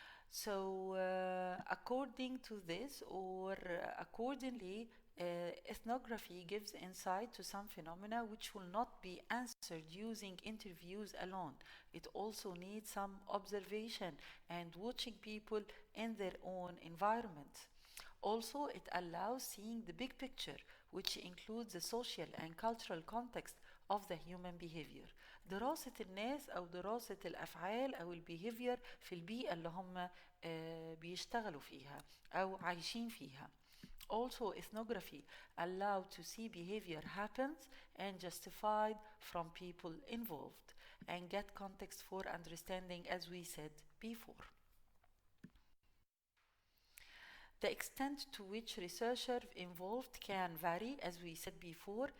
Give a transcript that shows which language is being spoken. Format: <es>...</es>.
<en>So according to this, or accordingly, ethnography gives insight to some phenomena which will not be answered using interviews alone. It also needs some observation and watching people in their own environment. Also, it allows seeing the big picture, which includes the social and cultural context of the human behavior.</en> <ar>دراسة الناس أو دراسة الأفعال أو البيهيفير في البيئة اللي هم بيشتغلوا فيها أو عايشين فيها.</ar> <en>Also, ethnography allowed to see behavior happens and justified from people involved and get context for understanding, as we said before. The extent to which researcher involved can vary, as we said before.</en>